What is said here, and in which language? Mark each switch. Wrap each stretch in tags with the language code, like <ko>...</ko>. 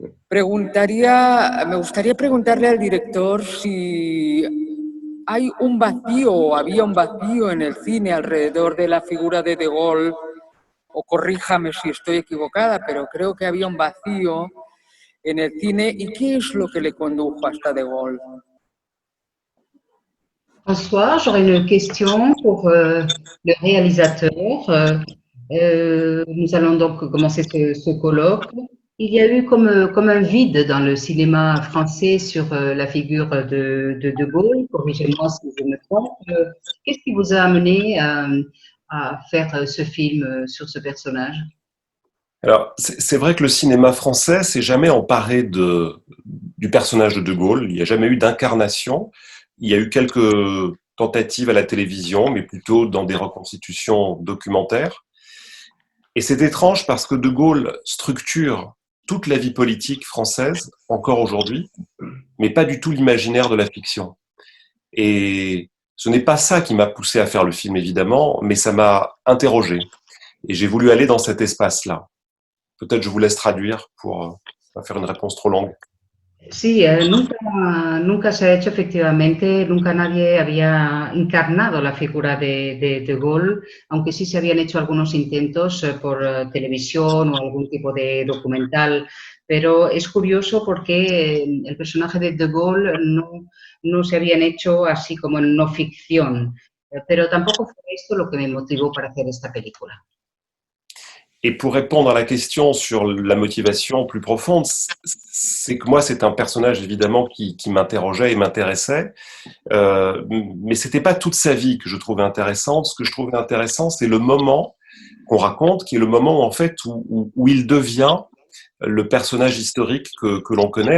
<es>Me gustaría preguntarle al director si hay un vacío o había un vacío en el cine alrededor de la figura de De Gaulle, o corríjame si estoy equivocada, pero creo que había un vacío en el cine. ¿Y qué es lo que le condujo hasta De Gaulle?</es> <fr>François, j'aurais une question pour le réalisateur. Nous allons donc commencer ce colloque. Il y a eu comme un vide dans le cinéma français sur la figure de Gaulle. Corrigez-moi si je me trompe. Qu'est-ce qui vous a amené à faire ce film sur ce personnage? Alors, c'est vrai que le cinéma français s'est jamais emparé du personnage de Gaulle. Il n'y a jamais eu d'incarnation. Il y a eu quelques tentatives à la télévision, mais plutôt dans des reconstitutions documentaires. Et c'est étrange parce que De Gaulle structure toute la vie politique française, encore aujourd'hui, mais pas du tout l'imaginaire de la fiction. Et ce n'est pas ça qui m'a poussé à faire le film, évidemment, mais ça m'a interrogé. Et j'ai voulu aller dans cet espace-là. Peut-être je vous laisse traduire pour pas faire une réponse trop longue.</fr> <es>Sí, nunca se ha hecho efectivamente, nunca nadie había encarnado la figura de Gaulle, aunque sí se habían hecho algunos intentos por televisión o algún tipo de documental, pero es curioso porque el personaje de Gaulle no se habían hecho así como en no ficción, pero tampoco fue esto lo que me motivó para hacer esta película.</es> <fr>Et pour répondre à la question sur la motivation plus profonde, c'est que moi, c'est un personnage évidemment qui m'interrogeait et m'intéressait, mais c'était pas toute sa vie que je trouvais intéressante. Ce que je trouvais intéressant, c'est le moment qu'on raconte, qui est le moment en fait où il devient le personnage historique que l'on connaît.</fr>